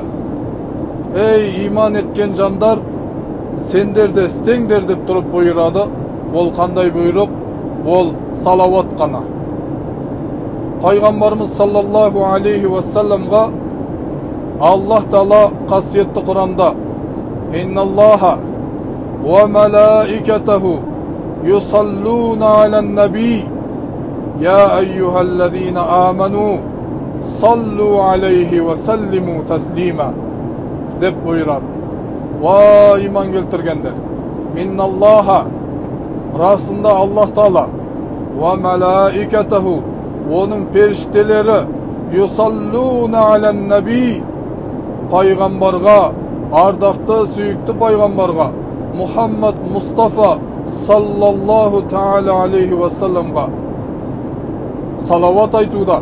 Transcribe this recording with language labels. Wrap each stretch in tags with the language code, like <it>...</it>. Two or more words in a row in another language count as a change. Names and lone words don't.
<kk>Ей иман еткен жандар, сендер де істеңдер» деп тұрып бұйырады. Ол қандай бұйрық? Ол салауат қана. Пайғамбарымыз</kk> <ar>صلى الله عليه وسلم</ar> <kk>Аллах Тағала қасиетті Құранда:</kk> <ar>«إن الله وملائكته يصلون على النبي يا أيها الذين آمنوا صلوا عليه وسلموا تسليما»</ar> <kk>деп бұйырады. Ва иман келтіргендер, инналлаха, расында Аллах Тағала,</kk> <ar>وملائكته,</ar> <kk>оның періштелері,</kk> <ar>يصلون على النبي,</ar> <kk>пайғамбарға, ардақты сүйікті пайғамбарға, Мұхаммад Мұстафа</kk> <ar>صلى الله تعالى عليه وسلم</ar> <kk>салават айтуда.</kk>